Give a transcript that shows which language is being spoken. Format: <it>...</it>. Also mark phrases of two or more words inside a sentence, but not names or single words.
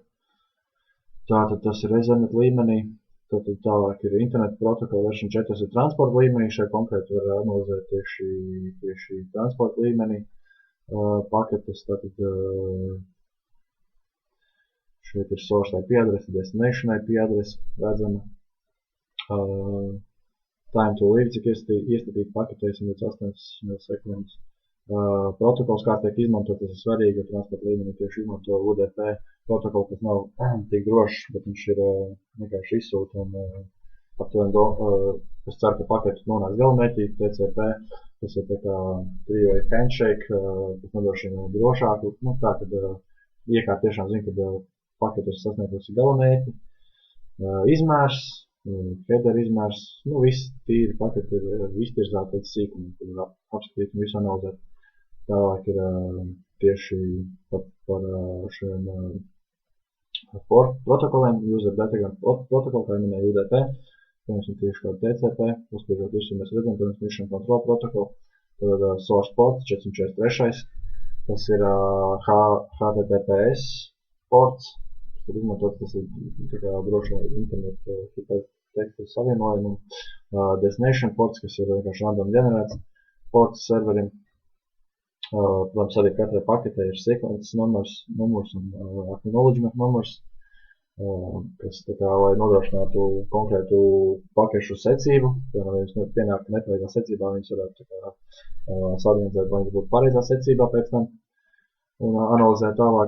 <lv>Tātad tas ir Ethernet līmenī. Tātad tālāk ir internet protokola version 4, tas ir transporta līmenī. Šeit konkrēti var analizēt tieši transporta līmenī paketes. Tātad šeit ir</lv> <en>source IP</en> <lv>adrese,</lv> <en>destination IP</en> <lv>adrese redzama.</lv> <en>Time to leave,</en> <lv>cik iestatīt paketēs 8 milisekundes. Protokols, kā tiek izmantot, tas ir svarīgi, jo transporta līmenī tieši izmanto UDP protokolu, kas nav tik drošs, bet viņš ir vienkārši izsūta un aptuveni es ceru, ka paketu nonāks galamērķī, TCP Tas ir tā kā</lv> <en>three-way handshake,</en> <lv>kas nodrošina drošāku, tā, kad iekārta tiešām zina, kad paketi ir sasniegusi galamērķi. Izmērs, header izmērs, viss tīri paketi ir iztirzāti līdz sīkumam, kad ir apskatīt un visu analizēt. Tālāk ir tieši par šiem protokoliem,</lv> <en>user data</en> <lv>protokolu, kā minēja UDP. Piemēram, tieši kā TCP, uzspiežot visu, mēs redzam, protams,</lv> <en>mission control</en> <lv>protokolu, tad source ports 443, tas ir HTTPS ports, kas ir izmantot, tas ir tā kā droši internetu hipertekstu savienojumu, destination ports, kas ir vienkārši random ģenerēts ports serverim, protams, arī katrai paketē ir sequence numurs un acknowledgement numurs, kas tā kā, lai nodrošinātu konkrētu pakešu secību, piemēram, ja jums pienāk nepareizā secībā, viņas varētu tā kā saorganizēt, lai viņas būtu pareizā secībā pēc tam un analizēt tālāk.</lv>